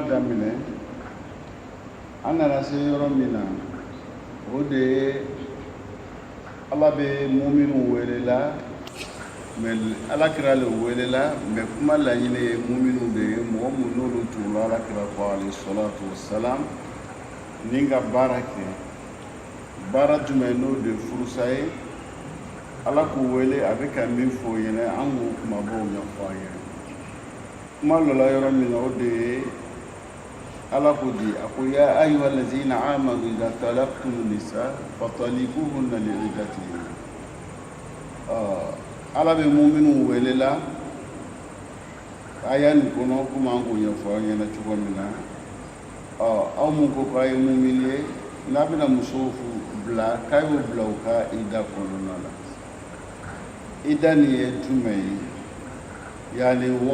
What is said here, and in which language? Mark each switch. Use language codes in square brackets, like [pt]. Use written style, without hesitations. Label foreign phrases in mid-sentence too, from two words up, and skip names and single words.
[bm] daminɛ an nana se yɔrɔ min na o de ye ala bɛ muminw wele la mais alakira le welela mais kuma laɲini ye muminu de ye mɔgɔ minnu n'olu tugula alakira kɔ [ar] عليه الصلاة والسلام [bm] ni ka baara kɛ baara jumɛn n'o de furusa ye ala k'u wele a bɛ ka min fɔ o ɲɛna an k'o kumabaw ɲɛfɔ a ɲɛna kuma dɔ la yɔrɔ min na o de ye ala ko di a ko [ar] يا أيها الذين آمنوا إذا طلقتم النساء فطلقوهن لعدتهن [bm] ala bɛ muminu welela aya nin kɔnɔ komi an k'o ɲɛfɔ aw ɲɛna cogo min na aw mun ko k'a ye mumin ye n'a bɛna musow bila k'a y'o bila u ka ida kɔnɔna la ida nin ye jumɛn ye yani